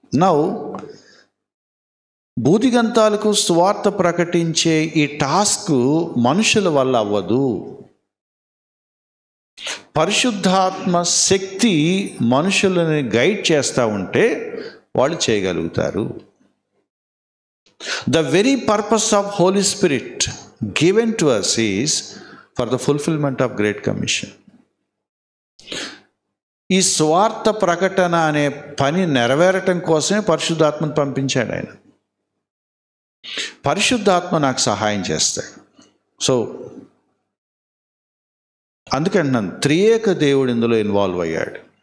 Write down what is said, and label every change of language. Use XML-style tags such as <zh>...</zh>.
<te>Now బూదిగంతాలకు సువార్త ప్రకటించే ఈ టాస్క్ మనుషుల వల్ల అవ్వదు. పరిశుద్ధాత్మ శక్తి మనుషులని గైడ్ చేస్తూ ఉంటే వాళ్ళు చేయగలుగుతారు.</te> <en>The very purpose of Holy Spirit given to us is for the fulfillment of Great Commission.</en> <te>ఈ స్వార్థ ప్రకటన అనే పని నెరవేరటం కోసమే పరిశుద్ధాత్మను పంపించాడు ఆయన. పరిశుద్ధాత్మ నాకు సహాయం చేస్తాడు. సో అందుకంటున్నాను, త్రియేక దేవుడు ఇందులో ఇన్వాల్వ్ అయ్యాడు.</te>